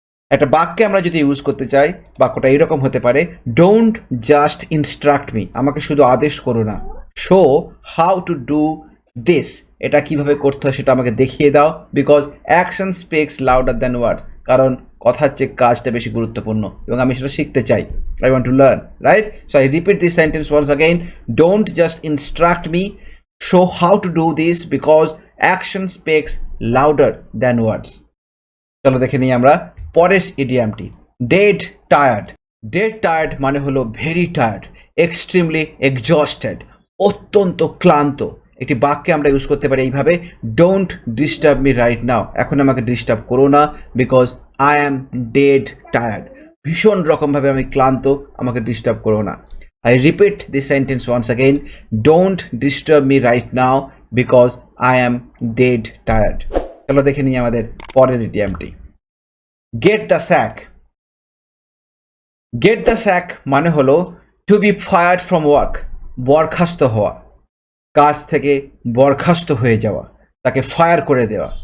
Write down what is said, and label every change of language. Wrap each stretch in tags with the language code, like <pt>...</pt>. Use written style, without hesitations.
<bn>একটা বাক্যে আমরা যদি ইউজ করতে চাই, বাক্যটা এরকম হতে পারে,</bn> <en>don't just instruct me,</en> <bn>আমাকে শুধু আদেশ করো না,</bn> <en>show how to do this</en> <bn>এটা কিভাবে করতে হয় সেটা আমাকে দেখিয়ে দাও,</bn> <en>Because action speaks louder than words.</en> <bn>কারণ কথার চেয়ে কাজটা বেশি গুরুত্বপূর্ণ এবং আমি সেটা শিখতে চাই।</bn> <en>I want to learn, right? So I repeat this sentence once again.</en> <bn>Don't just instruct me,</bn> <en>show how to do this because action speaks louder than words.</en> <bn>চলো দেখে নিই আমরা পরের ইডিয়ামটি, ডেড টায়ার্ড। ডেড টায়ার্ড মানে হলো</bn> <en>very tired, extremely exhausted,</en> <bn>অত্যন্ত ক্লান্ত। একটি বাক্যে আমরা ইউজ করতে পারি এইভাবে,</bn> <en>don't disturb me right now,</en> <bn>এখন আমাকে ডিস্টার্ব করো না,</bn> <en>because I am dead tired,</en> <bn>ভীষণ রকমভাবে আমি ক্লান্ত, আমাকে ডিস্টার্ব করো না।</bn> <en>I repeat this sentence once again. Don't disturb me right now because I am dead tired.</en> <bn>চলো দেখে নিই আমাদের পরের ইডিয়ামটি,</bn> <en>get the sack.</en> <bn>Get the sack মানে হলো</bn> <en>to be fired from work,</en> <bn>বরখাস্ত হওয়া, কাজ থেকে বরখাস্ত হয়ে যাওয়া, তাকে ফায়ার করে দেওয়া।</bn>